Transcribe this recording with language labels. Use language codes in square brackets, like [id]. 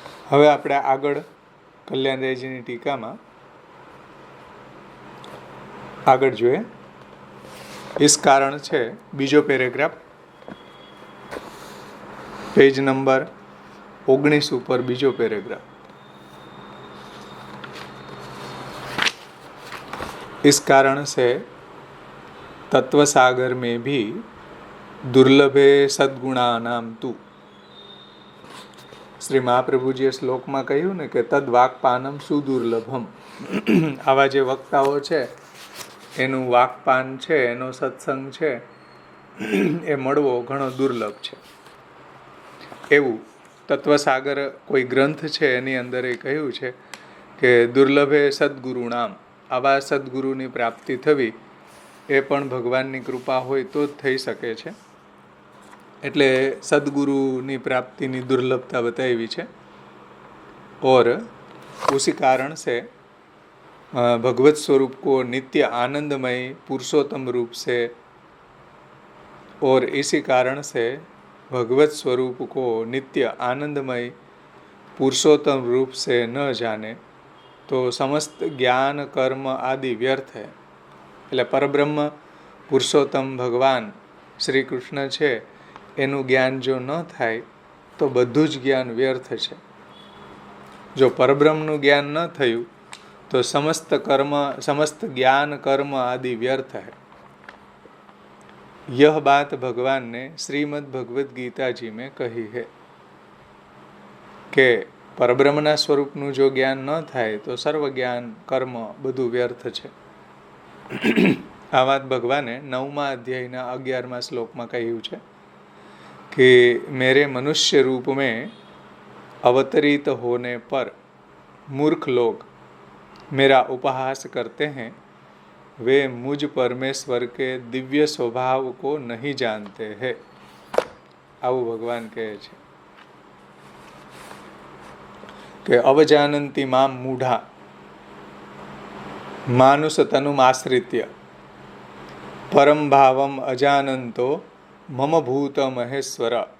[gu] હવે આપણે આગળ કલ્યાણરાયજીની ટીકામાં આગળ જોઈએ. ઇસ કારણ છે બીજો પેરેગ્રાફ, પેજ નંબર 19 ઉપર બીજો પેરેગ્રાફ. [hi] इस कारण से तत्व सागर में भी [sa] दुर्लभे सद्गुणानाम तू. [gu] શ્રી મહાપ્રભુજીએ શ્લોકમાં કહ્યું ને કે [sa] તદ વાકપાનમ સુદુર્લભમ. [gu] આવા જે વક્તાઓ છે એનું વાકપાન છે, એનો સત્સંગ છે એ મળવો ઘણો દુર્લભ છે. એવું તત્વસાગર કોઈ ગ્રંથ છે એની અંદર એ કહ્યું છે કે [sa] દુર્લભે સદગુરુણામ. [gu] આવા સદગુરુની પ્રાપ્તિ થવી એ પણ ભગવાનની કૃપા હોય તો જ થઈ શકે છે. એટલે સદગુરુની પ્રાપ્તિની દુર્લભતા બતાવી છે. [hi] और उसी कारण से भगवत स्वरूप को नित्य आनंदमय पुरुषोत्तम रूप से और इसी कारण से भगवत स्वरूप को नित्य आनंदमय पुरुषोत्तम रूप से न जाने तो समस्त ज्ञान कर्म आदि व्यर्थ है. [gu] એટલે પરબ્રહ્મ પુરુષોત્તમ ભગવાન શ્રી કૃષ્ણ છે એનું જ્ઞાન જો ન થાય તો બધું જ જ્ઞાન વ્યર્થ છે. જો પરબ્રહ્મનું જ્ઞાન ન થયું તો સમસ્ત જ્ઞાન કર્મ આદિ વ્યર્થ है. [hi] यह बात भगवान ने श्रीमद् भगवद गीता जी में कही है [gu] કે પરબ્રહ્મના સ્વરૂપનું જો જ્ઞાન ન થાય તો સર્વ જ્ઞાન કર્મ બધું વ્યર્થ છે. આ વાત ભગવાને 9મા અધ્યાયના 11મા શ્લોકમાં કહ્યું છે [hi] कि मेरे मनुष्य रूप में अवतरित होने पर मूर्ख लोग मेरा उपहास करते हैं, वे मुझ परमेश्वर के दिव्य स्वभाव को नहीं जानते हैं. [gu] આવું ભગવાન કહે છે કે [sa] અવજાનંતી મામ મૂઢા માનુષ તનુમાશ્રિત્ય પરમ ભાવમ અજાનંતો મમ ભૂત મહેશ્વર.